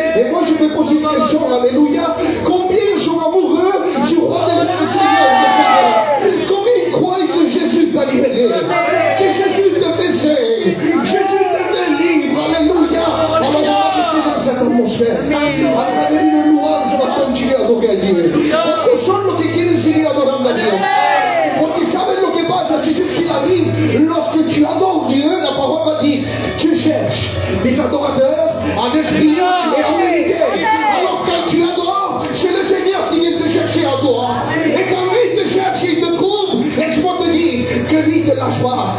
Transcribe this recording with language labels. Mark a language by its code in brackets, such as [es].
[fr] Et moi, je vais poser une question, alléluia. Combien sont amoureux du roi de notre Seigneur? Combien croient que Jésus t'a libéré, que Jésus te fait, Jésus te délivre, alléluia. Alors, on va rester dans cette atmosphère. À travers une louange, on va continuer à adorer Dieu. [es] Porque son los que quieren seguir adorando a Dios. Porque saben lo que pasa, [fr] tu sais ce qu'il arrive lorsque tu adores Dieu, la parole va dire, tu cherches des adorateurs en esprit et en vérité. Alors quand tu adores, c'est le Seigneur qui vient te chercher à toi. Et quand lui te cherche, il te trouve, laisse-moi te dire que lui ne te lâche pas.